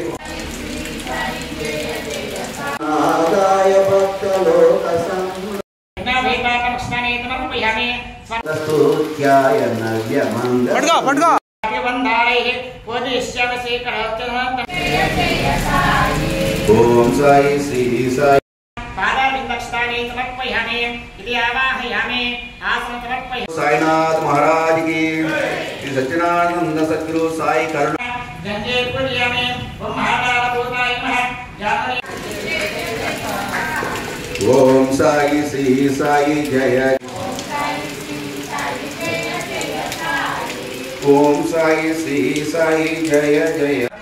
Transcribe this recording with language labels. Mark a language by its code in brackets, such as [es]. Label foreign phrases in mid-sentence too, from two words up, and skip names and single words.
[sa] ఆదాయ భక్తలోక స్తుత్యాయ నవ్యమంగళ [hi] ఓం సాయి శ్రీ సాయి साईनाथ महाराज की श्री सच्चिदानंद सद्गुरु साई करुण ओम साई श्री साई जय ओम साई श्री साई जय जय